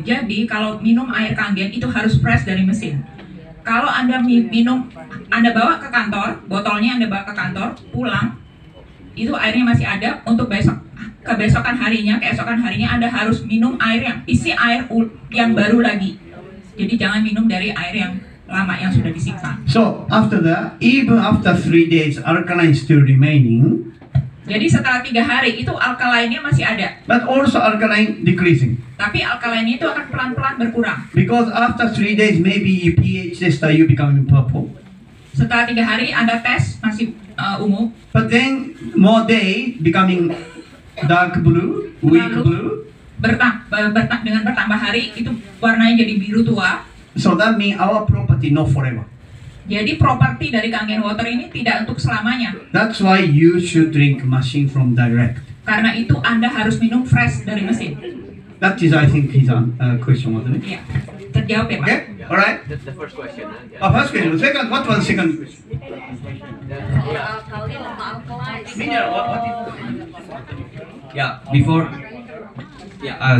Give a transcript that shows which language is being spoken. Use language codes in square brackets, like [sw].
[id] Jadi kalau minum air Kangen itu harus fresh dari mesin. Kalau Anda minum, Anda bawa ke kantor, botolnya Anda bawa ke kantor, pulang, itu airnya masih ada untuk keesokan harinya Anda harus minum air yang isi air yang baru lagi. Jadi jangan minum dari air yang lama yang sudah disimpan. [en] So after that, even after 3 days, alkaline still remaining. [id] Jadi setelah 3 hari itu alkaline-nya masih ada. [en] But also alkaline decreasing. [id] Tapi alkaline itu akan pelan-pelan berkurang. [en] Because after 3 days, maybe you pH test you becoming purple. [id] Setelah 3 hari Anda tes masih ungu. [en] But then more day becoming dark blue, weak blue. [id] Dengan bertambah hari itu warnanya jadi biru tua. [en] So that means our property not forever. [id] Jadi properti dari Kangen water ini tidak untuk selamanya. [en] That's why you should drink machine from direct. [id] Karena itu Anda harus minum fresh dari mesin. [en] That is, I think, his question, wasn't it? [id] Iya, terjawab ya Pak. [en] Okay, all right. That's the first question. First question. Second, what was the second question? Mineral. What is? Yeah, before. Yeah.